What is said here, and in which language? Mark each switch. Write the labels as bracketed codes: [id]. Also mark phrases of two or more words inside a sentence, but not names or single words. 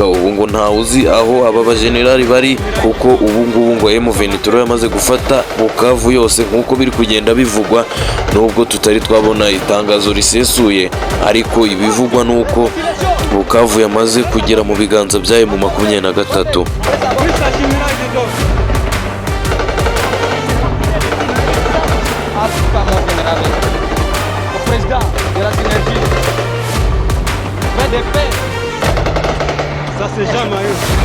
[rw] Ubu ngo nta uzi aho aba bagenerali bari kuko ubu ngubu ngo M23 yamaze gufata Bukavu yose nkuko biri kugenda bivugwa, nubwo tutari twabona itangazo risesuye, ariko ibivugwa nuko Bukavu yamaze kugera mu biganza bya M23. [fr] Le président de la synergie BDP, ça c'est jamais eu.